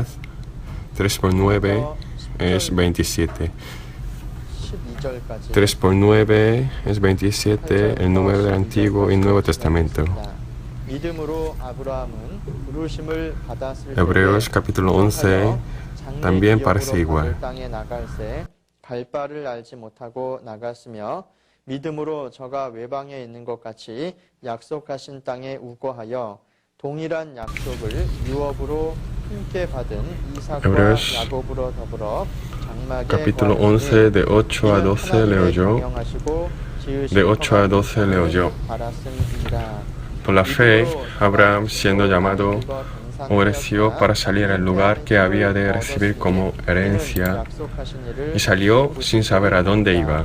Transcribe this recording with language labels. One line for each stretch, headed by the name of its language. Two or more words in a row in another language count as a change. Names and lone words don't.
Spanish: 3 por 9 es 27. 3 por 9 es 27, el número del Antiguo y Nuevo Testamento. Hebreos capítulo 11 también parece igual.
Korean: 갈 알지 못하고 나갔으며 믿음으로 저가 외방에 있는 것 같이 약속하신 땅에 우거하여 동일한 약속을 유업으로 함께 받은 이삭과 야곱으로 더불어
Spanish: Capítulo 11 de 8 a 12 leo yo. De 8 a 12 leo yo. Por la fe, Abraham, siendo llamado, obedeció para salir al lugar que había de recibir como herencia, y salió sin saber a dónde iba.